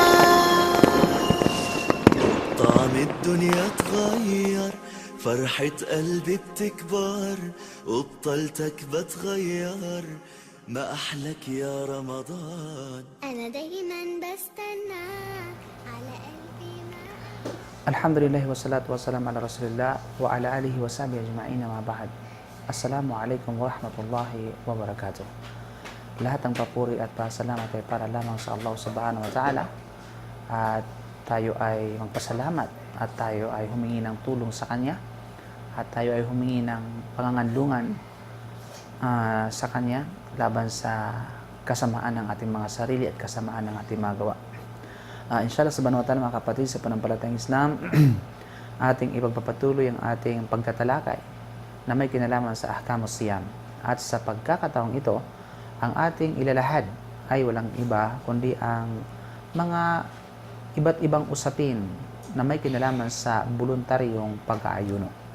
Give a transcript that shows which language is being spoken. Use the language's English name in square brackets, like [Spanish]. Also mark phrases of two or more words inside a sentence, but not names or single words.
[Arabic] طعم الدنيا اتغير، فرحة قلبي بتكبر، وبطلتك بتغير، ما أحلك يا رمضان. أنا دايما بستناك على قلبي ما. الحمد لله والصلاة والسلام على رسول الله وعلى آله وصحبه أجمعين أما بعد. السلام عليكم ورحمة الله وبركاته. [Filipino] Lahat ng papuri at pasalamat ay para lamang sa Allah [Arabic] سبحانه وتعالى, [Filipino] at tayo ay magpasalamat at tayo ay humingi ng tulong sa Kanya, at tayo ay humingi ng panganganlungan sa Kanya laban sa kasamaan ng ating mga sarili at kasamaan ng ating mga gawa. [Arabic] إن شاء الله سبحانه وتعالى, [Filipino] mga kapatid sa panampalatayang Islam, ating ipagpapatuloy ang ating pagtatalakay na may kinalaman sa [Arabic] أحكام الصيام. [Filipino] At sa pagkakataong ito, ang ating ilalahad ay walang iba kundi ang mga iba't ibang usapin na may kinalaman sa voluntaryong pag-aayuno.